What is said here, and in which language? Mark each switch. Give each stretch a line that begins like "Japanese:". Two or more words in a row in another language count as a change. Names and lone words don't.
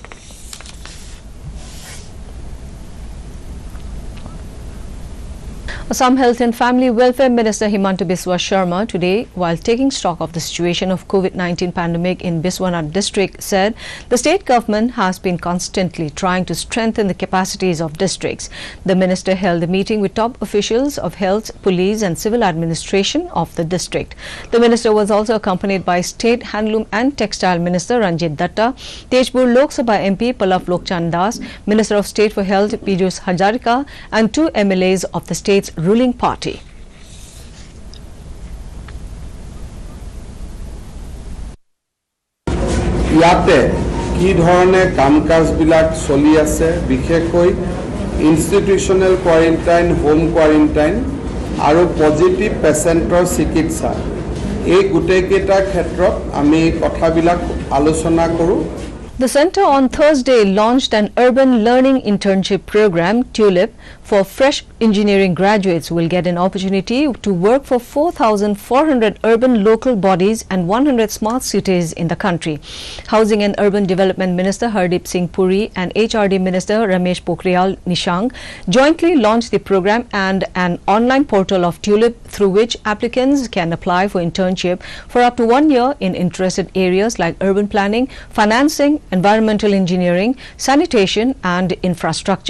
English: Assam Health and Family Welfare Minister Himanta Biswa Sharma today, while taking stock of the situation of COVID-19 pandemic in Biswanath district, said the state government has been constantly trying to strengthen the capacities of districts. The minister held a meeting with top officials of health, police and civil administration of the district. The minister was also accompanied by State Handloom and Textile Minister Ranjit Datta, Tejpur Lok Sabha MP Pallab Lokchand Das, Minister of State for Health Piyush Hazarika and 2 MLAs of the state's ruling party.
Hindi: यहाँ पे
Assamese: কি ধৰণে কাম-কাজবিলাক চলি আছে, বিশেষকৈ ইনষ্টিটিউচনেল কোৱাৰেণ্টাইন, হোম কোৱাৰেণ্টাইন আৰু পজিটিভ পেচেণ্টৰ চিকিৎসা, এই গোটেইকেইটা ক্ষেত্ৰত আমি কথাবিলাক আলোচনা কৰোঁ।
English: The centre on Thursday launched an urban learning internship program, TULIP, for fresh engineering graduates who will get an opportunity to work for 4,400 urban local bodies and 100 smart cities in the country. Housing and Urban Development Minister Hardeep Singh Puri and HRD Minister Ramesh Pokhriyal Nishank jointly launched the program and an online portal of TULIP through which applicants can apply for internship for up to 1 year in interested areas like urban planning, financing, environmental engineering, sanitation and infrastructure.